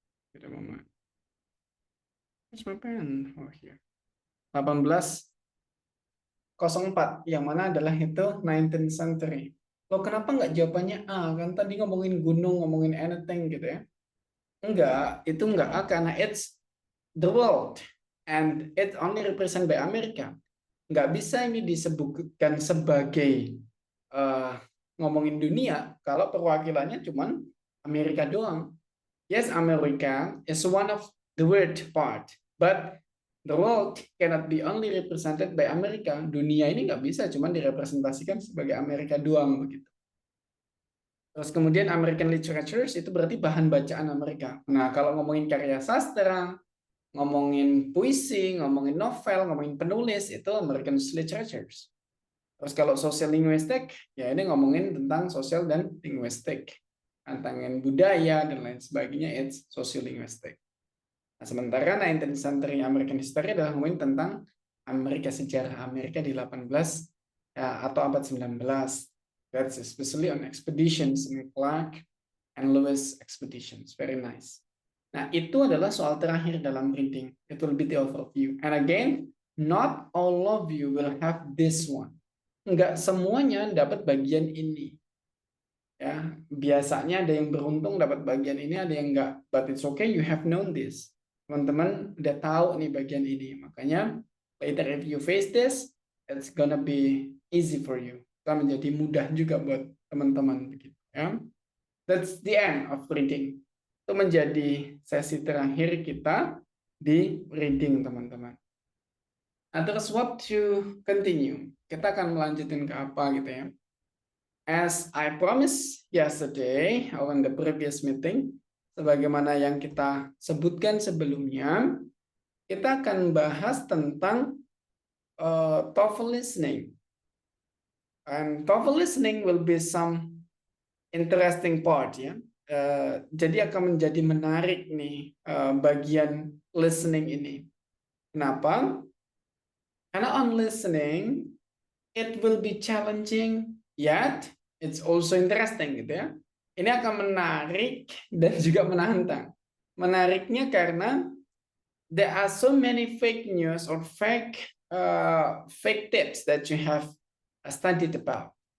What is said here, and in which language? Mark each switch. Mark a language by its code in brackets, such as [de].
[id] Kita mau 1804, yang mana adalah itu 19th century. Lo kenapa nggak jawabannya A? Kan tadi ngomongin gunung, ngomongin anything gitu ya. Enggak, itu enggak karena [en] it's the world and it only represent by Amerika. [id] Nggak bisa ini disebutkan sebagai uh, ngomongin dunia kalau perwakilannya cuman Amerika doang. [en] Yes, America is one of the world part, but the world cannot be only represented by America. [id] Dunia ini nggak bisa cuman direpresentasikan sebagai Amerika doang begitu. Terus kemudian American literatures itu berarti bahan bacaan Amerika. Nah, kalau ngomongin karya sastra, ngomongin puisi, ngomongin novel, ngomongin penulis, itu American literatures. Terus kalau social linguistik, ya ini ngomongin tentang sosial dan linguistik. Tentang budaya dan lain sebagainya, [en] it's social linguistik. [id] Nah, sementara 19th century American history adalah ngomongin tentang Amerika, sejarah Amerika di 18 ya, atau abad 19. [en] That's especially on expeditions in Clark and Lewis expeditions. Very nice. [id] Nah, itu adalah soal terakhir dalam reading. [en] It will be the overview. And again, not all of you will have this one. [id] Enggak semuanya dapat bagian ini. Ya, biasanya ada yang beruntung dapat bagian ini, ada yang enggak. [en] But it's okay, you have known this. [id] Teman-teman udah tahu nih bagian ini. Makanya, [en] later if you face this, it's gonna be easy for you. [id] Akan menjadi mudah juga buat teman-teman begitu. Ya. [en] That's the end of reading. [id] Itu menjadi sesi terakhir kita di reading, teman-teman. Nah, terus [en] what to continue? [id] Kita akan melanjutin ke apa gitu ya. [en] As I promised yesterday or in the previous meeting, [id] sebagaimana yang kita sebutkan sebelumnya, kita akan bahas tentang TOEFL listening. [en] And TOEFL listening will be some interesting part ya. [id] Jadi akan menjadi menarik nih bagian listening ini. Kenapa? Karena [en] on listening, it will be challenging, yet it's also interesting [id] gitu ya. Ini akan menarik dan juga menantang. Menariknya karena [en] there are so many fake news or fake tips that you have studied about.